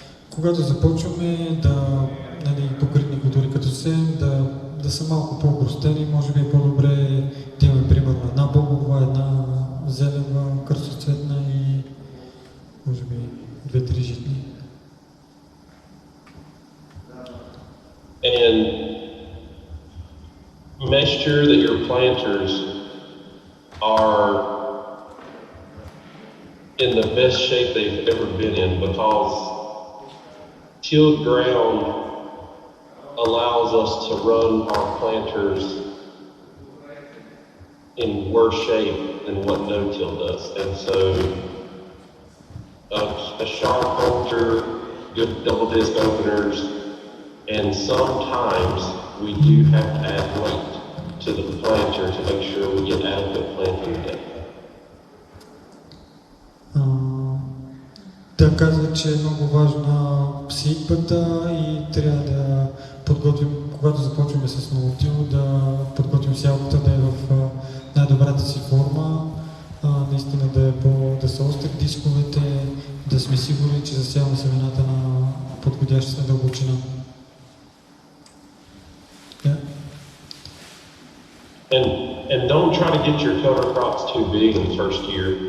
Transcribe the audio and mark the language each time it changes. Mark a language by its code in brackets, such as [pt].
[bg] Когато започваме нали, покритни култури като сеем, да са малко по-простени, може би е по-добре да имаме примерно една бобова, една зелева, кръстоцветна и може би 2-3 житни. [en] And make sure that your planters are in the best shape they've ever been in, because tilled ground allows us to run our planters in worse shape than what Ноу Тил does. And so a sharp culture, good double disc openers, and sometimes we do have to add weight to the planter to make sure we get adequate planting depth. [bg] Да, казва, че е много важна сеитбата и трябва да подготвим, когато започваме с Ноу Тил, да подготвим сялката да е в най-добрата си форма, наистина да са остри дисковете, да сме сигурни, че засяваме семената на подходящата дълбочина. Yeah. [en] And don't try to get your cover crops too big in the first year.